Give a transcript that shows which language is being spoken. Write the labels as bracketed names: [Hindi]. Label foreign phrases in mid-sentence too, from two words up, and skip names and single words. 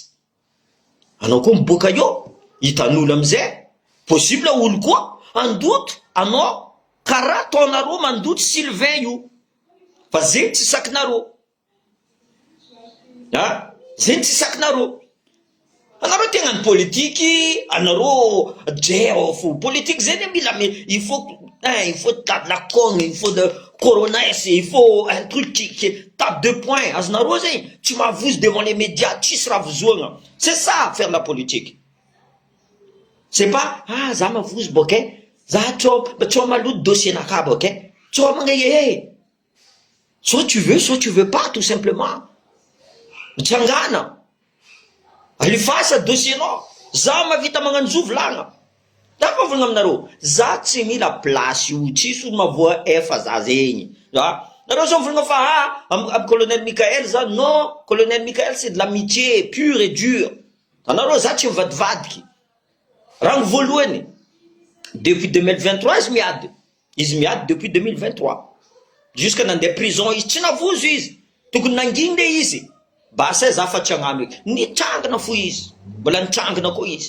[Malagasy] Anao koa miboaka eo, hitan'olo amizay, possible olo koa andoto anao karaha ataonareo mandoto Sylvain io. Fa zegny tsy sakinareo. Zegny tsy sakinareo. Anareo tegnany politiky, anareo fo politique zegny mila [French] il faut la cogne, il faut de coronas, il faut un truc qui tape de poing. [Malagasy] Azonareo zegny tsy mavozo [French] devant les médias, [Malagasy] tsisy raha vozoagna. [French] C'est ça faire la politique. C'est pas [Malagasy] za mavozo boke. Za tsao maloto dossier naka boke. Tsao magnaye. [French] Soit tu veux pas tout simplement. [Malagasy] Mitsangana. Alifasa dossier nao. Za mavita magnanjo volagna. Dafa volagna aminareo. Za tsy mila place io, tsisy olo mavoa efa za zegny. Nareo zao volagna fa am colonel Michael za, [French] non, colonel Michael c'est de l'amitié pure et dure. [Malagasy] Anareo za tsy mivadivadiky. Raha voalohany depuis 2023 izy miady [French] depuis 2023 jusqu'à [Malagasy] nandeha prison izy tsy navozo izy, tokony nanginy le izy. Basa za fa tsy agnano eky, nitrangana fo izy, mbola nitrangana koa izy.